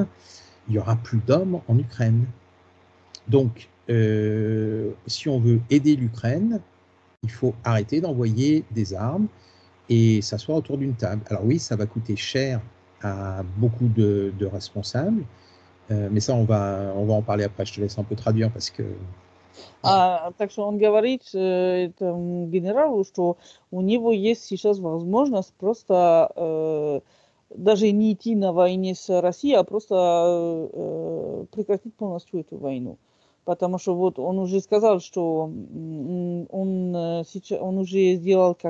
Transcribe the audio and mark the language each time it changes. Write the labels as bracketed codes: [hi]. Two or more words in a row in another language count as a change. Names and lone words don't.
[fr] Il n'y aura plus d'hommes en Ukraine. Donc, si on veut aider l'Ukraine, il faut arrêter d'envoyer des armes et s'asseoir autour d'une table. Alors oui, ça va coûter cher à beaucoup de responsables. Mais ça, on va en parler après. Je te laisse un peu traduire parce que... [ru] Так что он говорит этому генералу, что у него есть сейчас возможность просто даже не идти на войне с Россией, а просто прекратить полностью эту войну. Потому что вот он уже сказал, что он уже сделал как...